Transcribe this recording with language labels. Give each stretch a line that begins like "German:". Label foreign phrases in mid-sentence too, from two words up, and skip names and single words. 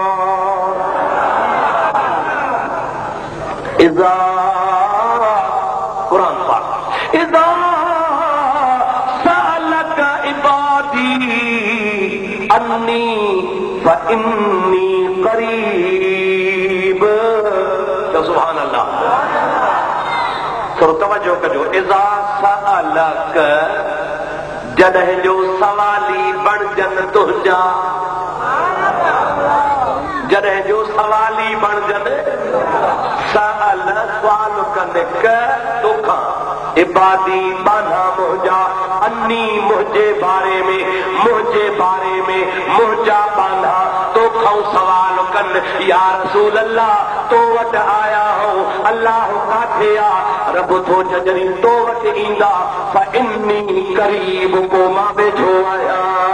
Sindhi: इज़ा क़ुरान पाक
Arabic: إذا سألك عبادي عني فإني قريب
Sindhi: तो
Arabic: سبحان الله
Sindhi: थोरो तवज्जो कजो
Arabic: إذا سألك
Sindhi: जॾहिं जो सवाली बणजनि तुंहिंजा जॾहिं जो सवाली बणजनि सअल सुवाल कंदे तोखां इबादी बाना मुंहिंजा अन्नी मुंहिंजे बारे में मुंहिंजा बाना तो तोखां सवाल कन
Arabic: يا رسول الله
Sindhi: तो वट आया हो अल्लाह काथे आ रब थो जॾहिं तो वट ईंदा
Arabic: فإني قريب
Sindhi: को मां वेठो आहियां